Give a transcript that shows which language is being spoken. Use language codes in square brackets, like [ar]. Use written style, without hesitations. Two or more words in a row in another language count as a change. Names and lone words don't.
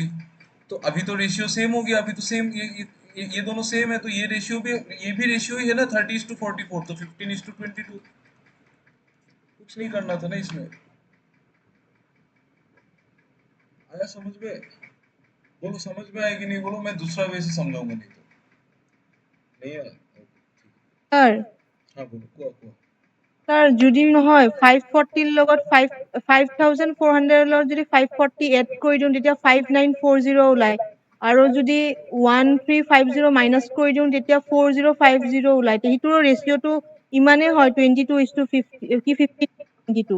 [hi] तो अभी तो [en] ratio same [hi] हो गया, अभी तो सेम ये दोनों सेम है, तो ये रेशियो भी, ये भी रेशियो ही है ना, 30:44, तो 15:22। कुछ नहीं करना था ना इसमें। आया समझ में, बोलो समझ में आया कि नहीं, बोलो, मैं दूसरा वे से समझाऊंगा, नहीं तो नहीं आया। सर हाँ बोलो [as] কোৱা কোৱা স্যার যদি নহয় 540 ৰ লগত 5400 ৰ লগত যদি 540 এড কৰি দিওঁ তেতিয়া 5940 ওলাই আৰু যদি 1350 মাইনাস কৰি দিওঁ তেতিয়া 4050 ওলাই সেইটোৰ ৰেশিওটো ইমানে হয় 22:50 কি 50:22